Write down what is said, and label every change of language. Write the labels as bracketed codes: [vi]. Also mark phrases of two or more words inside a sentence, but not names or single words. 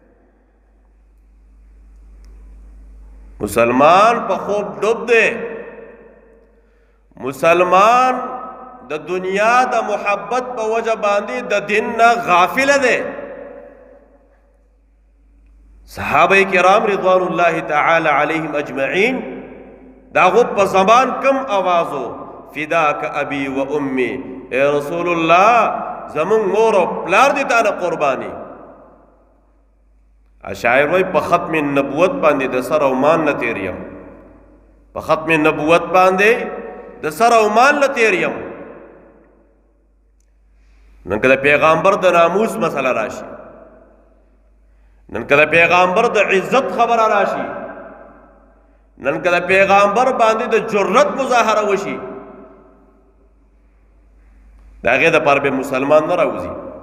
[ps] مسلمان په خوب ډوب دی، مسلمان د دنیا د محبت په وجه باندې د دین نه غافل دی. صحابه کرام [ar] رضوان الله تعالی علیهم اجمعین [ps] داغو په زبان کم آوازو [ar] فداک ابی و امی [ps] اے رسول الله زمون مور او پلار دي تا نه قربانی. اشاعر وای په ختم نبوت باندې د سر او مان نه تیریم، په ختم نبوت باندې د سر او مان نه تیریم. نن کله پیغمبر د ناموس مسله راشي، نن کله پیغمبر د عزت خبره راشي، نن کله پیغمبر باندې د جرأت مظاهره وشي، د هغې دپاره به مسلمان نه راوځي.